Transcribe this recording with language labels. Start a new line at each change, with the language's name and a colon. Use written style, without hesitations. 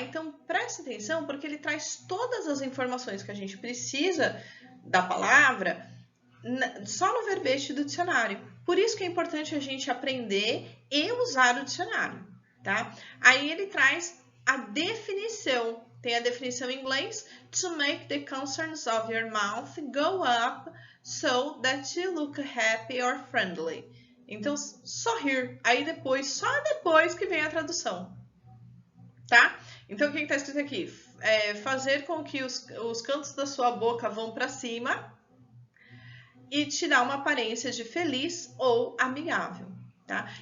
Portuguese: Então, preste atenção, porque ele traz todas as informações que a gente precisa da palavra só no verbete do dicionário. Por isso que é importante a gente aprender e usar o dicionário. Tá? Aí ele traz a definição. Tem a definição em inglês.
English: To make the concerns of your mouth go up so that you look happy or friendly.
Portuguese: Então, sorrir. Aí depois, só depois que vem a tradução. Tá? Então, o que está escrito aqui? Fazer com que os cantos da sua boca vão para cima e te dar uma aparência de feliz ou amigável. Tá?